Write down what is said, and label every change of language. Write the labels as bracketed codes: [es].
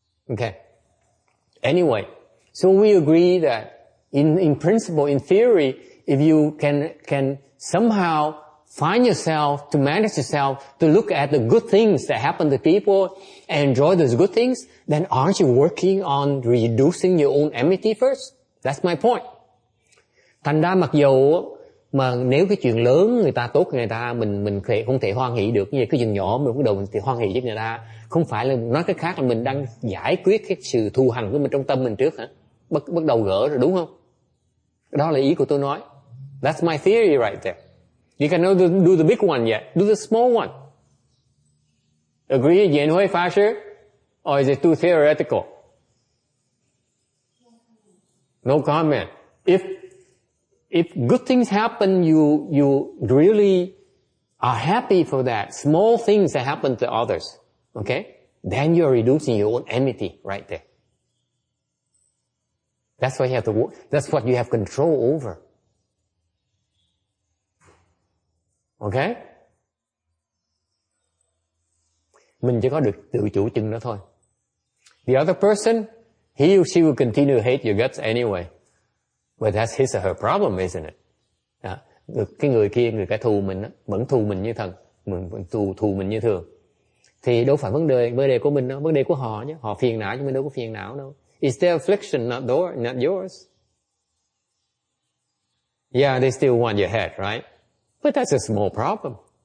[en] Okay. Anyway, so we agree that in principle, in theory, if you can somehow find yourself, to manage yourself, to look at the good things that happen to people and enjoy those good things, then aren't you working on reducing your own enmity first? That's my point. [vi] Thành ra mặc dù mà nếu cái chuyện lớn người ta tốt người ta, mình không thể hoan hỷ được, như cái chuyện nhỏ mình bắt đầu mình thì hoan hỷ với người ta, không phải là nói cái khác là mình đang giải quyết cái sự thù hằn của mình trong tâm mình trước hả? Bắt đầu gỡ rồi, đúng không? Đó là ý của tôi nói. [en] That's my theory right there. You cannot do the big one yet. Do the small one. Agree, Yen Hui Fa Shi? Or is it too theoretical? No comment. If good things happen, you really are happy for that. Small things that happen to others, okay? Then you're reducing your own enmity right there. That's what you have to work. That's what you have control over. Okay? [vi] Mình chỉ có được tự chủ chừng đó thôi. [en] The other person, he or she will continue to hate your guts anyway. But that's his or her problem, isn't it? [vi] Cái người kia, người kẻ thù mình vẫn thù mình như thần, mình vẫn thù mình như thường. Thì đâu phải vấn đề của mình đâu, vấn đề của họ chứ. Họ phiền não chứ mình đâu có phiền não đâu. [en] It's their affliction, not yours. Yeah, they still want your head, right? But that's a small problem.